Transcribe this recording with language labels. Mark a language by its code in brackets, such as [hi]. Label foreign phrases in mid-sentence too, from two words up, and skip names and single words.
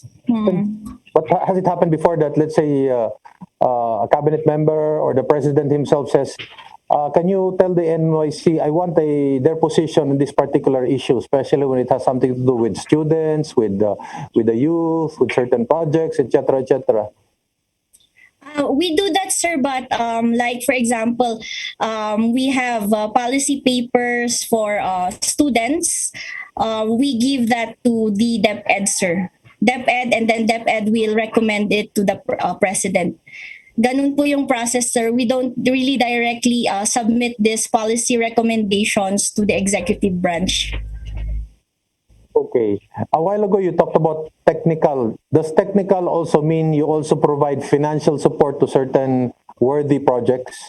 [en] has it happened before that, let's say, a cabinet member or the president himself says, can you tell the NYC I want their position in this particular issue, especially when it has something to do with students, with the youth, with certain projects, etc., etc. We do that, sir, but like for example, we have policy papers for students. We give that to the DepEd, sir. DepEd, and then DepEd will recommend it to the president. [tl] Ganun po yung process, sir. [en] We don't really directly submit these policy recommendations to the executive branch. Okay. A while ago, you talked about technical. Does technical also mean you also provide financial support to certain worthy projects?